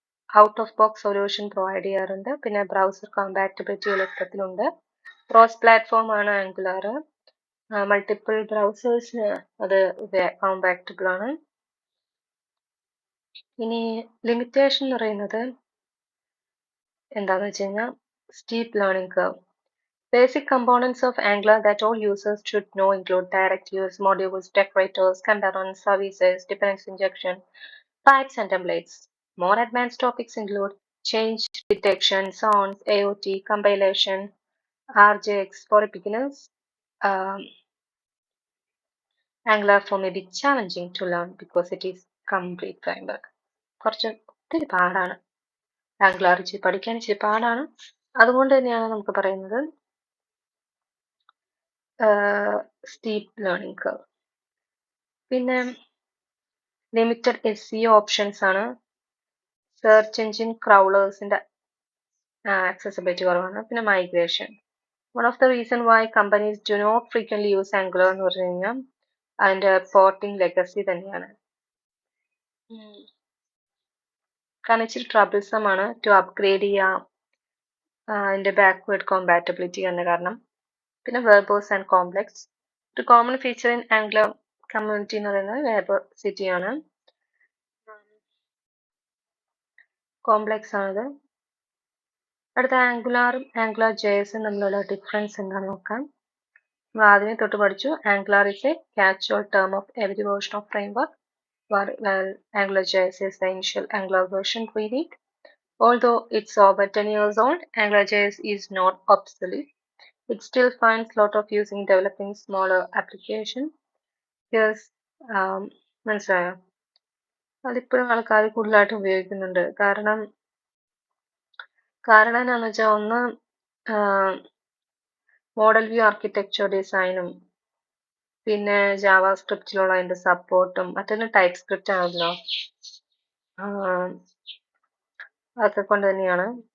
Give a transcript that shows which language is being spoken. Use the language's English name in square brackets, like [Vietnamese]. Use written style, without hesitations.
[Malayalam] Out of box solution provide ചെയ്യാറുണ്ട്. പിന്നെ browser compatibility എളുപ്പത്തിലുണ്ട്. Cross platform ആണ് ആംഗുലാർ. മൾട്ടിപ്പിൾ ബ്രൗസേഴ്സിന് അത് കോമ്പാക്റ്റബിൾ ആണ്. ഇനി ലിമിറ്റേഷൻ എന്ന് പറയുന്നത് എന്താണെന്ന് വെച്ച് കഴിഞ്ഞാൽ steep learning curve. [English] Basic components of Angular that all users should know include directives, modules, decorators, components, services, dependency injection, types, and templates. More advanced topics include change detection, sounds, AOT, compilation, RJX. For beginners, Angular 4 may be challenging to learn because it is complete framework. [Malayalam] കുറച്ച് ഒത്തിരി പാടാണ് angular, പഠിക്കാൻ ഇച്ചിരി പാടാണ്. അതുകൊണ്ട് തന്നെയാണ് നമുക്ക് പറയുന്നത് സ്റ്റീപ്പ് ലേണിംഗ് കർവ്. പിന്നെ ലിമിറ്റഡ് SEO ഓപ്ഷൻസ് ആണ്. സെർച്ച് എഞ്ചിൻ ക്രൗളേഴ്സിന്റെ ആക്സസിബിലിറ്റി കുറവാണ്. പിന്നെ migration. [English] one of the reason why companies do not frequently use Angular [Malayalam] എന്ന് പറഞ്ഞു കഴിഞ്ഞാൽ അതിന്റെ പോർട്ടിംഗ് ലെഗസി തന്നെയാണ്. കാരണം ഇച്ചിരി ട്രബിൾസം ആണ് ടു അപ്ഗ്രേഡ് ചെയ്യാം അതിന്റെ ബാക്ക്വേർഡ് കോമ്പാറ്റബിലിറ്റി എന്ന കാരണം. പിന്നെ വെർബോസ് ആൻഡ് കോംപ്ലെക്സ്. ഒരു common feature in angular community എന്ന് പറയുന്നത് വെർബോസിറ്റി ആണ്. കോംപ്ലെക്സ് ആണിത്. അടുത്ത ആംഗുലാറും ആംഗുലാർ JS തമ്മിലുള്ള ഡിഫറൻസ് എന്താണെന്ന് നോക്കാം. നമ്മൾ ആദ്യമേ തൊട്ട് പഠിച്ചു [English] Angular is a catch-all term of every version of framework, while Angular JS is the initial Angular version reading. Although it's over 10 years old, Angular JS is not obsolete. It still finds a lot of use in developing smaller applications. [Malayalam] Here's മനസ്സിലായോ? അതിപ്പോഴും ആൾക്കാർ കൂടുതലായിട്ട് ഉപയോഗിക്കുന്നുണ്ട്. കാരണം എന്താണെന്ന് വെച്ചാൽ ഒന്ന് model view architecture ഡിസൈനും പിന്നെ ജാവാസ്ക്രിപ്റ്റിലുള്ള അതിന്റെ സപ്പോർട്ടും മറ്റൊന്ന് ടൈപ്പ് സ്ക്രിപ്റ്റ് ആണല്ലോ, അതൊക്കെ കൊണ്ട് തന്നെയാണ്.